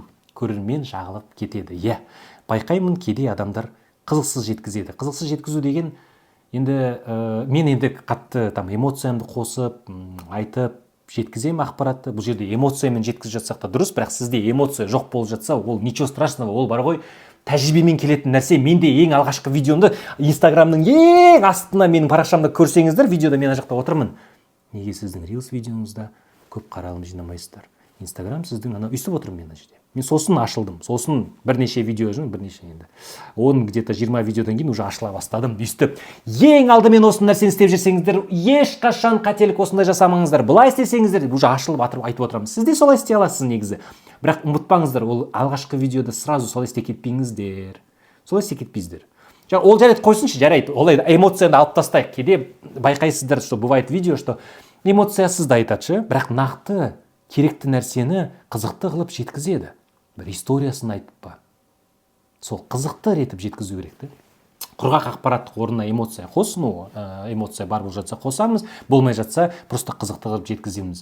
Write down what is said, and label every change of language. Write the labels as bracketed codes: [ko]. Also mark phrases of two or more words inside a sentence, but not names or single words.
[kk] Көрермен жағылып кетеді. Байқаймын, кейде адамдар қызықсыз жеткізеді. Қызықсыз жеткізу деген енді мен енді қатты эмоциямды қосып, айтып жеткізем ақпаратты. Бұл жерде эмоциямен жеткізіп жатсақ та дұрыс, бірақ сізде эмоция жоқ болып жатса, ол [ru] ничего страшного, [kk] ол бар ғой, тәжірибемен келетін нәрсе. Менде ең алғашқы видеомды Инстаграмның ең астына менің парақшамда көрсеңіздер, видеода мен жақта отырмын. Неге сіздің Reels видеоңызда көп қаралым жинамайсыздар? Инстаграм сіздің өйстіп отырмын мен жерде. Мен сосын ашылдым. Сосын бірнеше видео енді. Оның где-то 20 видеодан кейін уже ашыла бастадым. Өйстіп. Ең алдымен осы нәрсені істеп жүрсеңіздер, ешқашан қателік осындай жасамаңыздар. Бұлай істесеңіздер, уже ашылып айтып отырамын. Сіз де солай істей аласыз негізі. Бірақ ұмытпаңыздар, ол алғашқы видеода сразу солай істеп кетпеңіздер. Солай істеп кетпейсіздер. Ол жарайды қойсыншы, жарайды. Олай эмоцияны алып тастайық. Кейде байқайсыздар, [ru] что бывает [kk] видео, что эмоциясыз да айтады, бірақ нақты керекті нәрсені қызықты қылып жеткізеді. Бір историясын айтып па. Сол қызықты ретіп жеткізу керек. Құрғақ ақпараттық орнына эмоция қосын, эмоция бар болып жатса қосамыз, болмай жатса просто қызықты қылып жеткіземіз.